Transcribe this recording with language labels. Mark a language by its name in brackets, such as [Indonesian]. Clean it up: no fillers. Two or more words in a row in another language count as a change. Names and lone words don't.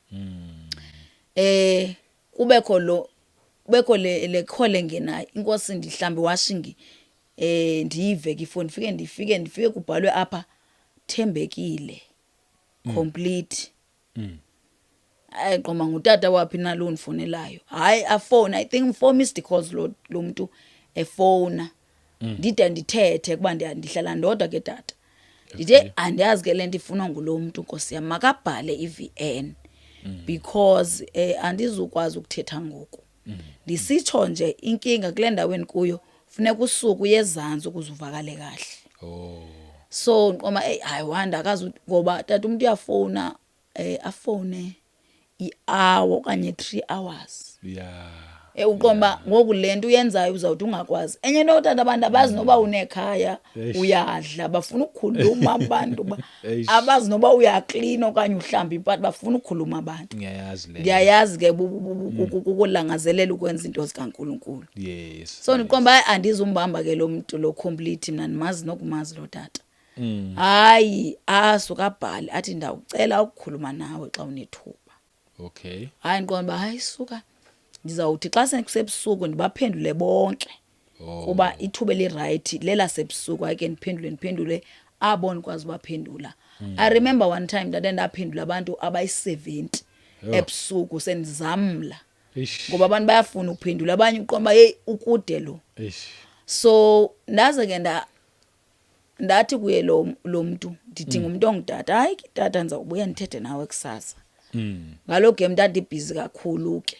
[Xhosa] Kubekho le call engenayo, inkosi ndihlambe washingi ndiyive ke ifoni, ndifike kubhalwe apha Thembekile complete. Qoma ngutata waphi nalo unifonelayo, hayi afone, [English] I think 4 missed calls [Xhosa] lo muntu efona. Ndide ndithethe kuba ndihlala ndodwa ke tata. Ndithe andiyazi ke lento ifunwa ngulo muntu Nkosi yami, makabhale iVN because andizukwazi ukuthetha ngoku. [Zulu] Ndisitsho nje inkinga kule ndaweni kuyo funeka usuku uyezantsi ukuze uvakale kahle. [English] Oh. [Xhosa] So nqoma hayi wanda akazi ngoba tata umuntu uyafona afone i-hour okanye 3 hours. [English] Yeah. [Xhosa] Uqomba ngoku lento uyenzayo uzawuthi ungakwazi. Enye into tata abantu abazi noba unekhaya uyadla, bafuna ukukhuluma abantu Eish. abazi noba uyaklina okanye uhlamba impahla, bafuna ukukhuluma abantu. [Zulu] Ngiyayazi le. [Xhosa] Ndiyayazi ke ukulangazelela ukwenza into zikaNkulunkulu. [English] Yes. [Xhosa] So ndiqomba hayi andizumbamba ke lo muntu lo complete, mna ndimazi nokumazi lo tata. Hayi asuka abhale athi ndawucela ukukhuluma nawe xa unethuba. [English] Okay. [Xhosa] Hayi ndiqonda uba hayi suka ndizawuthi xa sekusebusuku ndibaphendule bonke kuba ithuba eli-right lelasebusuku hayi ke ndiphendule abo ndikwazi ubaphendula. [English] I remember one time [Xhosa] ndade ndaphendula abantu abayi-70 ebusuku sendizamla ngoba abantu bayafuna ukuphendula abanye uqomba hey ukude lo. So ndaze ke ndathi kuye lo mntu ndidinga umuntu ongutata. Hayi tata ndizawubuya ndithethe nawe kusasa. Ngalo game ndandibhizi kakhulu ke.